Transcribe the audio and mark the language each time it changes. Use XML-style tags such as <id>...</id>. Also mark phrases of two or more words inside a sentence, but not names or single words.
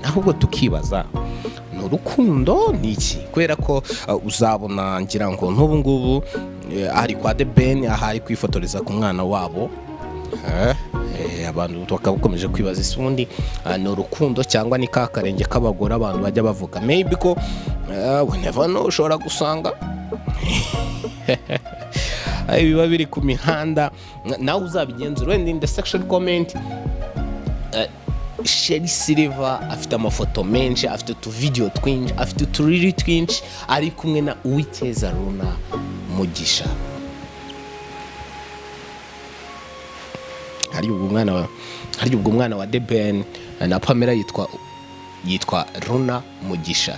<rw>Ahubwo tukibaza ni urukundo ni iki? Kubera ko uzabona ngira ngo n'ubu ngubu ari kwa The Ben, ahari kwifotoreza ku mwana wabo abantu bakaba bakomeje kwibaza isi ubundi ni urukundo cyangwa ni ka karenge k'abagore abantu bajya bavuga maybe ko</rw> <en>we never know</en> <rw>ushobora gusanga biba biri ku mihanda nawe uzabigenzura wenda</rw> <en>in the section comment.</en> <rw>Sherry Silver afite amafoto menshi, afite utuvideo twinshi, afite uturiri twinshi, ari kumwe na Uwikeza Runa Mugisha. Hari ubwo umwana wa The Ben na Pamera yitwa Runa Mugisha.</rw>